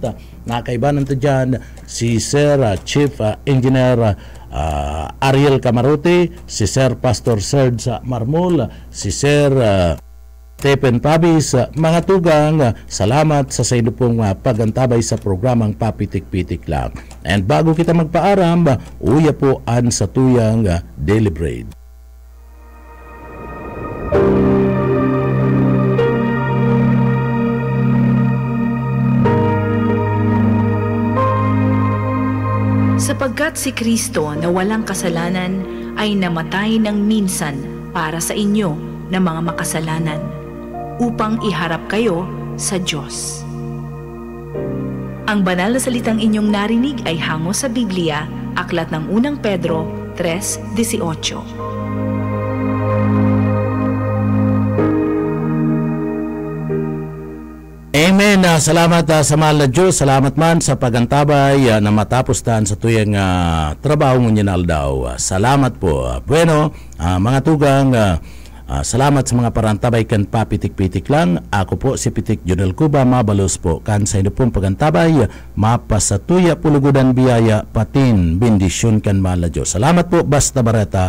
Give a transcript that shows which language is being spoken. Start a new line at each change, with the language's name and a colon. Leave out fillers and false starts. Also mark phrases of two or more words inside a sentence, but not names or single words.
Bikol: Nakaibanan to dyan si Sir Chief Engineer Ariel Camarote, si Sir Pastor Serge Marmol, si Sir Tepen Pabis, mga tugang, salamat sa Saindo pong pagantabay sa programang Papitik-Pitik Lang. And bago kita magpaaram, uya po an sa tuyang Daily Bread.
Filipino: Sapagkat si Kristo na walang kasalanan ay namatay ng minsan para sa inyo na mga makasalanan, upang iharap kayo sa Diyos. Ang banal na salitang inyong narinig ay hango sa Biblia, aklat ng unang Pedro 3:18. Amen. Salamat sa mahal na Diyos.
Bikol: Salamat man sa pagantabay na matapos taan sa tuyang trabaho mo niya daw. Salamat po. Bueno, mga tugang, salamat sa mga parantabay kan Papitik-Pitik Lang. Ako po si Pitik Junel Cuba, mabalos po kan sa inyo pong pagantabay. Mapasatuya pulugudan biyaya patin bendisyon kan mahal na Diyos.